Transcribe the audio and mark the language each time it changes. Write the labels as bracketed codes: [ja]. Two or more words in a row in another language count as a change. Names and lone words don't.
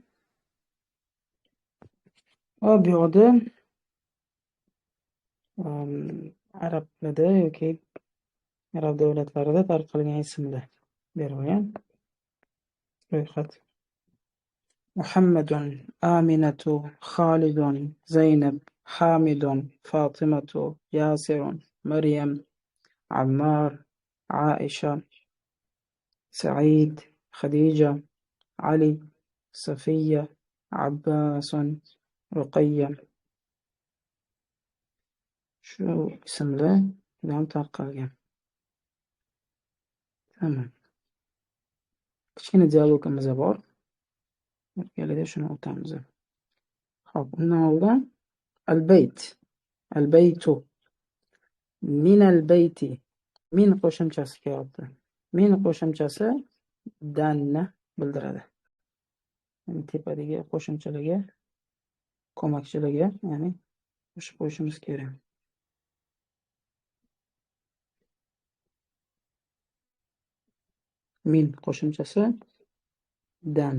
[uz] Va bu yoqda arablarda yoki arab davlatlarida tarqalgan ismlar berilgan. Ro'yxat. Muhammadun, Aminatu, Xolidun, Zaynab, Hamidun, Fatimatu, Yasirun, Maryam, Ammar, Aisha, Said, Khadija, Ali, Safiya, Abbasun, Ruqayya. Shu ismlar bilan tarqalgan. Tamam. Kichkina dialogimiz bor. Birgalikda shuni o'tamiz. Xo'p, undan oldin al-bayt. [ar] البيت. من البيت. [uz] Min qo'shimchasi kelyapti. Min qo'shimchasi danni bildiradi. Yani tepadagi qo'shimchalarga, ko'makchilarga, ya'ni qo'shib qo'yishimiz kerak. Min qo'shimchasi dan.